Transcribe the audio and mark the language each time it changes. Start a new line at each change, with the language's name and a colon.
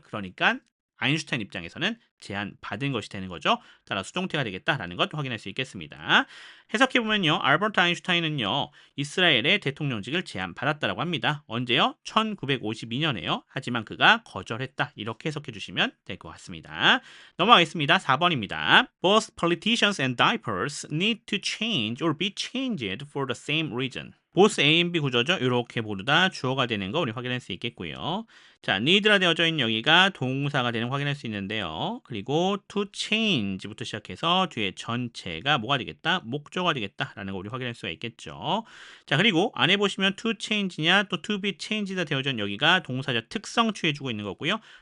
Korean: 그러니까 아인슈타인 입장에서는 제안받은 것이 되는 거죠. 따라 수동태가 되겠다라는 것 확인할 수 있겠습니다. 해석해보면요. 알버트 아인슈타인은요. 이스라엘의 대통령직을 제안받았다라고 합니다. 언제요? 1952년에요. 하지만 그가 거절했다. 이렇게 해석해 주시면 될 것 같습니다. 넘어가겠습니다. 4번입니다.
English: Both politicians and diapers need to change or be changed for the same reason.
Korean: both A and B 구조죠. 이렇게 모두 다 주어가 되는 거 우리 확인할 수 있겠고요. 자, need라 되어져 있는 여기가 동사가 되는 거 확인할 수 있는데요. 그리고 to change부터 시작해서 뒤에 전체가 뭐가 되겠다? 목적어가 되겠다라는 거 우리 확인할 수가 있겠죠. 자, 그리고 안에 보시면 to change냐 또 to be changed가 되어져 있는 여기가 동사적 특성 취해주고 있는 거고요.